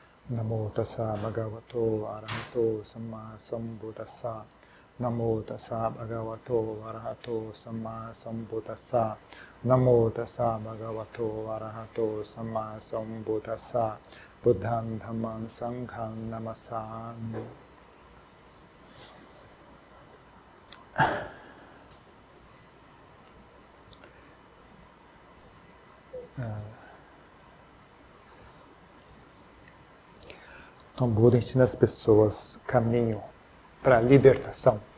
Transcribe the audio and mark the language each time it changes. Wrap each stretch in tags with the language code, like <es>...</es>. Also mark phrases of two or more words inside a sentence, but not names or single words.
<pi>Namo tassa bhagavato arahato samma sambuddhassa. Namo tassa bhagavato arahato samma sambuddhassa. Namo tassa bhagavato arahato samma sambuddhassa. Buddham dhammam sangham namasami.</pi> <pt>Então, Buda ensina as pessoas caminho para a libertação.</pt>